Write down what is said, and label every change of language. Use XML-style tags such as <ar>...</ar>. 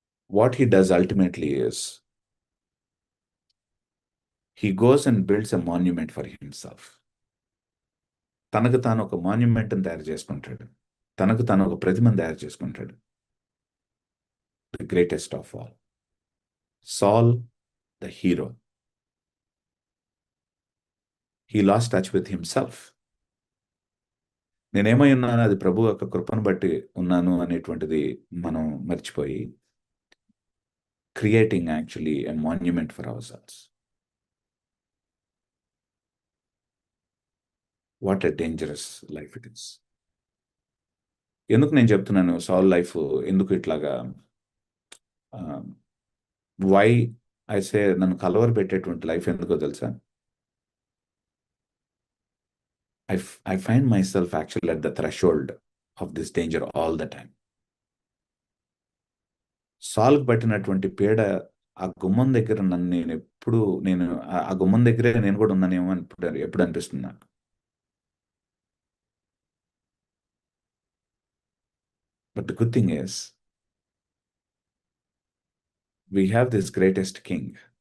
<en>What he does ultimately is he goes and builds a monument for himself.</en> <te>తనకు తాను ఒక మాన్యుమెంట్ని తయారు చేసుకుంటాడు, తనకు తాను ఒక ప్రతిమను తయారు చేసుకుంటాడు.</te> <en>The greatest of all, Saul the hero. He lost touch with himself.</en> <te>నేనేమై ఉన్నాను అది ప్రభు యొక్క కృపను బట్టి ఉన్నాను అనేటువంటిది మనం మర్చిపోయి,</te> <en>Creating actually a monument for our selves. What a dangerous life it is.</en> <te>ఎందుకు నేను చెప్తున్నాను సాల్ లైఫ్ ఎందుకు ఇట్లాగా,</te> <en>why I say</en> <te>నన్ను కలవర పెట్టేటువంటి లైఫ్ ఎందుకో తెలుసా?</te> <en>I find myself actually at the threshold of this danger all the time.</en> <te>సాల్కి పట్టినటువంటి పీడ, ఆ గుమ్మం దగ్గర నన్ను నేను ఆ గుమ్మం దగ్గరే నేను కూడా ఉన్నానేమో అని ఎప్పుడు అనిపిస్తుంది నాకు.</te> <en>But the good thing is we have this greatest king.</en>